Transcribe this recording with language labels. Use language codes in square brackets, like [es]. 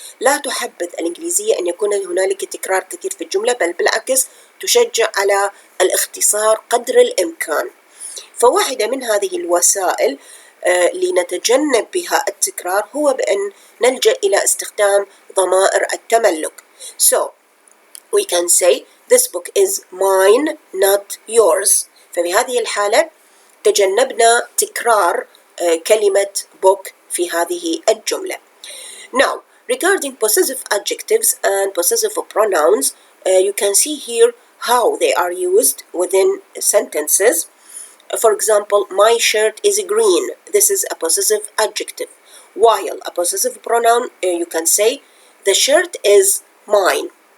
[ar] لا تحبذ الإنجليزية أن يكون هنالك تكرار كثير في الجملة، بل بالعكس تشجع على الاختصار قدر الإمكان. فواحدة من هذه الوسائل لنتجنب بها التكرار هو بأن نلجأ إلى استخدام ضمائر التملك. [en] So we can say this book is mine not yours. [ar] ففي هذه الحالة تجنبنا تكرار كلمة book في هذه الجملة. [en] Now, regarding possessive adjectives and possessive pronouns, you can see here how they are used within sentences. For example, my shirt is green. This is a possessive adjective. While a possessive pronoun, you can say the shirt is mine.